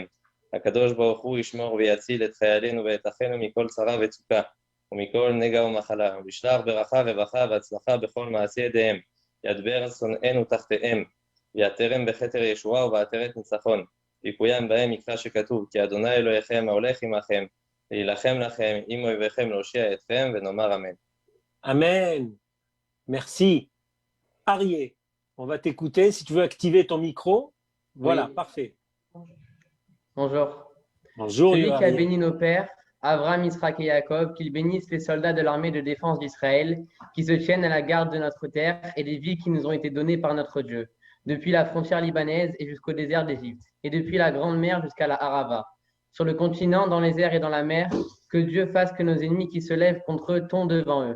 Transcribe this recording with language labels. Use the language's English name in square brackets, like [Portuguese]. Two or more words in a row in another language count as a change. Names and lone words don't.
[Hebrew] הקדוש ברוך הוא ישמור ויציל את חיילינו ואת אחינו מכל צרה וצוקה, ומכל נגע ומחלה, וישלח ברכה רווחה והצלחה בכל מעשי ידיהם, ידבר שונאינו תחתיהם. ויעטרם בכתר ישועה ובעטרת ניצחון, ויקוים בהם מקרא שכתוב, כי אדוני אלוהיכם ההולך עמכם, להילחם לכם עם אויביכם להושיע אתכם, ונאמר אמן. [French] Amen. Merci. Arié, on va t'écouter. Si tu veux activer ton micro. Voilà, Oui. parfait. Bonjour. Bonjour. Celui qui a Arié. béni nos pères, Abraham, Israël et Jacob, qu'il bénisse les soldats de l'armée de défense d'Israël, qui se tiennent à la garde de notre terre et des villes qui nous ont été données par notre Dieu, depuis la frontière libanaise et jusqu'au désert d'Égypte, et depuis la grande mer jusqu'à la Arava, sur le continent, dans les airs et dans la mer, que Dieu fasse que nos ennemis qui se lèvent contre eux tombent devant eux.